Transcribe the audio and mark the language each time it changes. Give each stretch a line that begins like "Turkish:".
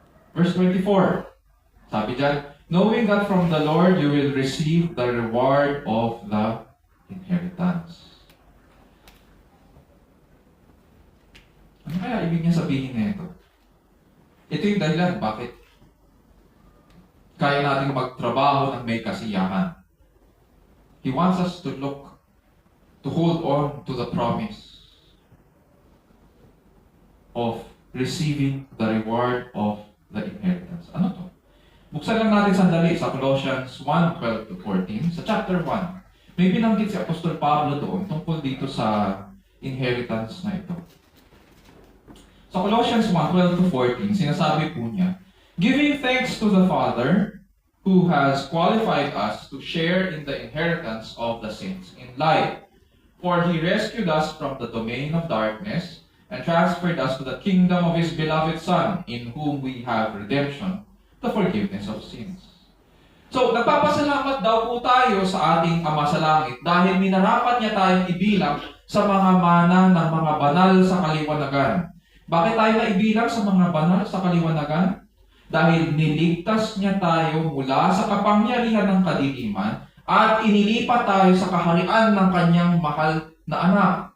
English: Verse 24,
Filipino: sabi dyan,
English: knowing that from the Lord you will receive the reward of the inheritance.
Filipino: Ano kaya ibig niya sabihin na ito? Ito yung dahilan bakit kaya natin magtrabaho ng may kasiyahan.
English: He wants us to hold on to the promise of receiving the reward of the inheritance.
Filipino: Ano to? Buksan lang natin sandali sa Colossians 1:12-14. Sa chapter 1, may binanggit si Apostol Pablo doon tungkol dito sa inheritance na ito.
English: Sa Colossians 1:12-14,
Filipino: sinasabi po niya,
English: giving thanks to the Father who has qualified us to share in the inheritance of the saints in light. For He rescued us from the domain of darkness and transferred us to the kingdom of His beloved Son, in whom we have redemption, the forgiveness of sins.
Filipino: So, nagpapasalamat daw po tayo sa ating Ama sa Langit dahil minarapat niya tayong ibilang sa mga mana ng mga banal sa kaliwanagan. Bakit tayo naibilang sa mga banal sa kaliwanagan? Dahil niligtas niya tayo mula sa kapangyarihan ng kadiliman at inilipat tayo sa kaharian ng kanyang mahal na anak.